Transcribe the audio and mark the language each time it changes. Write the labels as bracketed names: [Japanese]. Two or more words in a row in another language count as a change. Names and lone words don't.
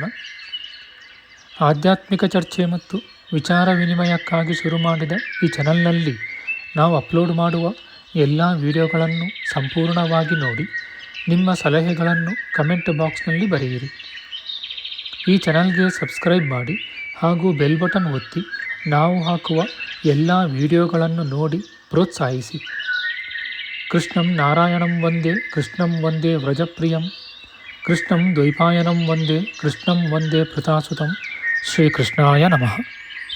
[Kannada] ಆಧ್ಯಾತ್ಮಿಕ ಚರ್ಚೆ ಮತ್ತು ವಿಚಾರ ವಿನಿಮಯಕ್ಕಾಗಿ ಶುರು ಮಾಡಿದ ಈ ಚಾನಲ್ನಲ್ಲಿ ನಾವು ಅಪ್ಲೋಡ್ ಮಾಡುವ ಎಲ್ಲ ವಿಡಿಯೋಗಳನ್ನು ಸಂಪೂರ್ಣವಾಗಿ ನೋಡಿ ನಿಮ್ಮ ಸಲಹೆಗಳನ್ನು ಕಮೆಂಟ್ ಬಾಕ್ಸ್ನಲ್ಲಿ ಬರೆಯಿರಿ. ಈ ಚಾನಲ್ಗೆ ಸಬ್ಸ್ಕ್ರೈಬ್ ಮಾಡಿ ಹಾಗೂ ಬೆಲ್ ಬಟನ್ ಒತ್ತಿ ನಾವು ಹಾಕುವ ಎಲ್ಲ ವಿಡಿಯೋಗಳನ್ನು ನೋಡಿ ಪ್ರೋತ್ಸಾಹಿಸಿ. [Sanskrit] ಕೃಷ್ಣಂ ನಾರಾಯಣಂ ವಂದೇ ಕೃಷ್ಣಂ ವಂದೇ ವ್ರಜಪ್ರಿಯಂ ಕೃಷ್ಣಂ ದ್ವೈಪಾಯನಂ ವಂದೇ ಕೃಷ್ಣಂ ವಂದೇ ಪ್ರತಾಸುತಂ ಶ್ರೀಕೃಷ್ಣಾಯ ನಮಃ.